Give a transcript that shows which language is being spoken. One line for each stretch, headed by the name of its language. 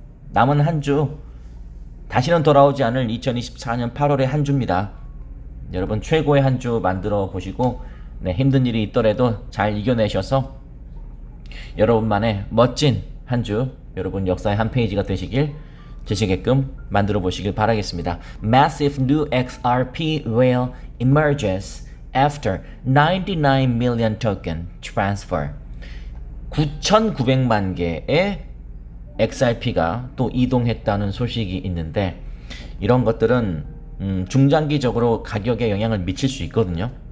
Korean: 남은 한 주 다시는 돌아오지 않을 2024년 8월의 한 주입니다. 여러분 최고의 한 주 만들어 보시고 힘든 일이 있더라도 잘 이겨내셔서 여러분만의 멋진 한 주, 여러분 역사의 한 페이지가 되시게끔 만들어 보시길 바라겠습니다.
English: Massive new XRP whale emerges after 99 million token transfer.
Korean: 9,900만 개의 XRP가 또 이동했다는 소식이 있는데, 이런 것들은 중장기적으로 가격에 영향을 미칠 수 있거든요.